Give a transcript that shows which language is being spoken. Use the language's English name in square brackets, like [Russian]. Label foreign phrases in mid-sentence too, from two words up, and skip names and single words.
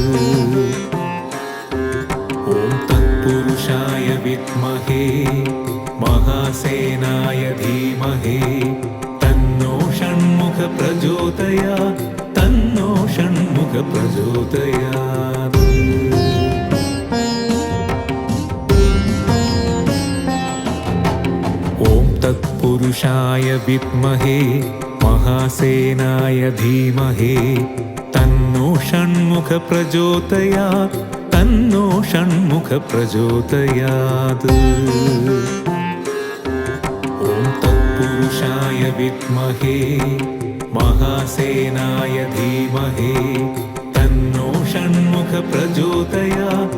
[Sanskrit] ॐ तत्पुरुषाय विद्महे महासेनाय धीमहि तन्नो षण्मुख प्रचोदयात् तन्नो षण्मुख प्रचोदयात् ॐ तत्पुरुषाय विद्महे महासेनाय धीमहि तन्नो षण्मुख प्रचोदयात् തന്നോ ഷൺമുഖ പ്രചോദയാത്. ഓം തത്പുരുഷായ വിദ്മഹേ മഹാസേനായ ധീമഹി തന്നോ ഷൺമുഖ പ്രചോദയാത്.